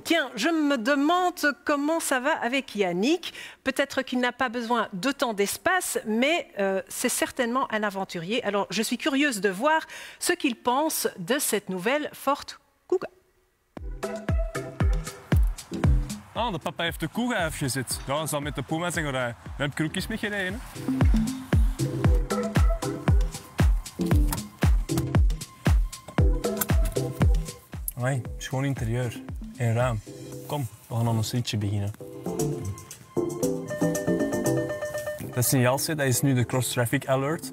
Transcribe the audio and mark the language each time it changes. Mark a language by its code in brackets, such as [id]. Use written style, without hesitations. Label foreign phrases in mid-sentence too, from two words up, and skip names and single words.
[fr] Tiens, je me demande comment ça va avec Yannick. Peut-être qu'il n'a pas besoin d'autant d'espace, mais c'est certainement un aventurier. Alors, je suis curieuse de voir ce qu'il pense de cette nouvelle Ford Kuga. [nl] Ah, de papa heeft de Kuga afgezet. Ja, dat zal met de Puma zijn gereden. Daar heb ik er ook eens mee gereden. Hoi, schoon interieur en ruim. Kom, we gaan aan ons liedje beginnen. Dat signaalset dat is nu de Cross Traffic Alert.